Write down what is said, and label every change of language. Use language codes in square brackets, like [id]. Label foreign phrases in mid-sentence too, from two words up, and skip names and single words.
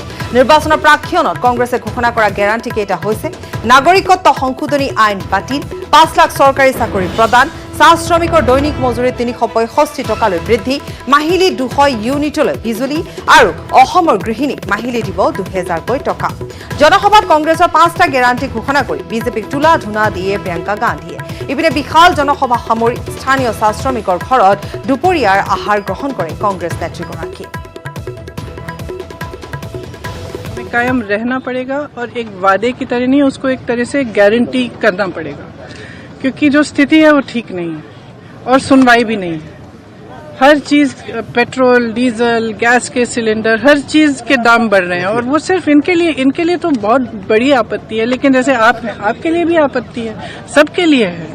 [as] নিৰ্বাচনৰ প্ৰাক্ষণত কংগ্ৰেছে ঘোষণা কৰা গেৰাণ্টি কেইটা হৈছে: নাগৰিকত্ব সংশোধনী আইন বাতিল, 5 লাখ চৰকাৰী চাকৰি প্ৰদান, চাহ শ্ৰমিকৰ দৈনিক মজুৰি 365 টকালৈ বৃদ্ধি, মাহিলী 200 ইউনিটলৈ বিজুলী আৰু অসমৰ গৃহিণীক মাহিলী দিব 2000কৈ টকা। জনসভাত কংগ্ৰেছৰ 5টা গেৰাণ্টি ঘোষণা কৰি বিজেপিক তোলা ধুনা দিয়ে প্ৰিয়ংকা গান্ধীয়ে। ইপিনে বিশাল জনসভা সামৰি স্থানীয় চাহ শ্ৰমিকৰ ঘৰত দুপৰীয়াৰ আহাৰ গ্ৰহণ কৰে কংগ্ৰেছ নেত্ৰীগৰাকী। [hi] कायम रहना पड़ेगा और एक वादे की तरह नहीं, उसको एक तरह से गारंटी करना पड़ेगा, क्योंकि जो स्थिति है वो ठीक नहीं है और सुनवाई भी नहीं है। हर चीज, पेट्रोल, डीजल, गैस के सिलेंडर, हर चीज के दाम बढ़ रहे हैं और वो सिर्फ इनके लिए तो बहुत बड़ी आपत्ति है, लेकिन जैसे आप हैं, आपके लिए भी आपत्ति है, सबके लिए है।